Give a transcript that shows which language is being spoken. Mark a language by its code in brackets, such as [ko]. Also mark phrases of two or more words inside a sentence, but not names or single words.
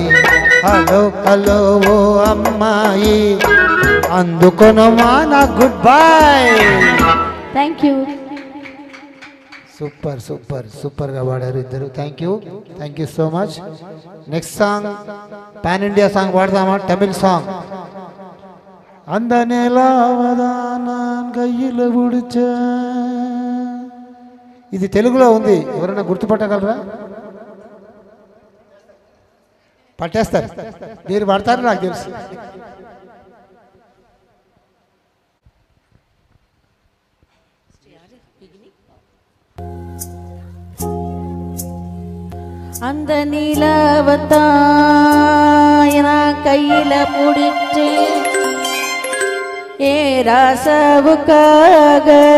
[te] హలో హలో ఓ అమ్మాయి, అందుకొనమా నా [en] good bye. thank you. [te] సూపర్ సూపర్ సూపర్గా పాడారు ఇద్దరు. [en] thank you so much. Next song pan India song పాడదామా? Tamil song. [ta] அந்த நிலாவதான் நான் கையில் பிடிச்ச. [te] ఇది తెలుగులో ఉంది, ఎవరైనా గుర్తుపట్టగలరా? పట్టేస్తారు, మీరు పడతారు నాకు తెలుసు. [ta] அந்த நிலவத்தான் நான் கையில பிடிச்சு ஏ ராசாவுக்காக.